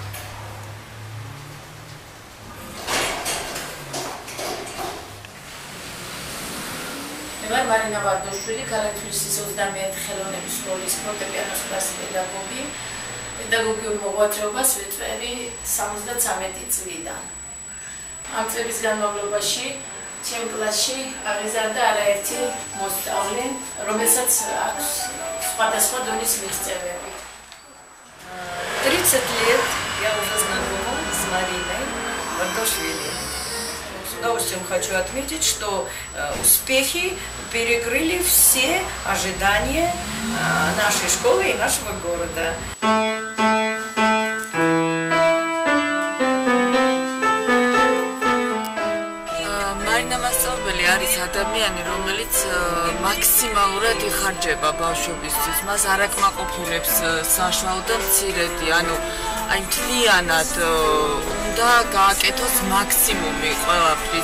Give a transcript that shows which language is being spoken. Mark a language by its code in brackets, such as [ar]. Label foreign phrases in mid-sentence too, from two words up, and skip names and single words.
[ka] მე მარინა ვარდოშვილი, ქალაქ თბილისის 21 ხელოვნების სკოლის ფორტეპიანოს კლასის პედაგოგი. პედაგოგიურ მოღვაწეობას ვეწევი 73 წლიდან. ამ წლების განმავლობაში ჩემ კლასში აღიზარდა არაერთი მოსწავლე, რომელსაც აქვს სხვადასხვა донес мიღწევები. [ru] 30 лет я уже знакома с Мариной Вардашвили. С удовольствием хочу отметить, что успехи перекрыли все ожидания нашей школы и нашего города. [ka] არის ადამიანი, რომელიც მაქსიმალურად იხარჯება ბავშვებისთვის, მას არ აკმაყოფილებს საშუალო და მცირედი, ანუ აი მთლიანად უნდა გააკეთოს მაქსიმუმი ყველაფრის.